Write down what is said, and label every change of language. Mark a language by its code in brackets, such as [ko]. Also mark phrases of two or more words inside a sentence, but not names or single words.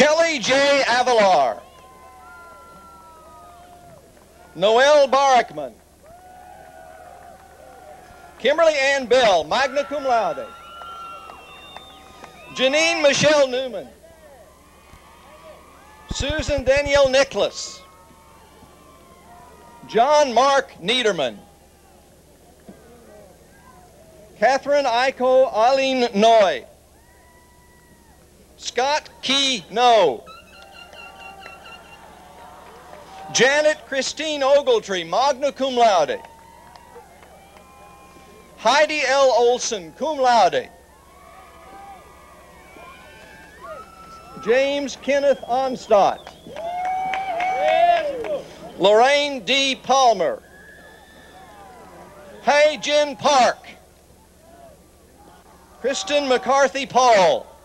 [en] Mary J. Avalar. Noel Barackman. Kimberly Ann Bell, [la] magna cum laude. [en] Janine Michelle Newman. Susan Danielle Nicholas. John Mark Niederman. Catherine Aiko Eileen Noy. Scott Key No. Janet Christine Ogletree, [la] magna cum laude. [en] Heidi L. Olson, [la] cum laude. [en] James Kenneth Onstott. Lorraine D. Palmer. Hay Jin Park. Kristen McCarthy Paul.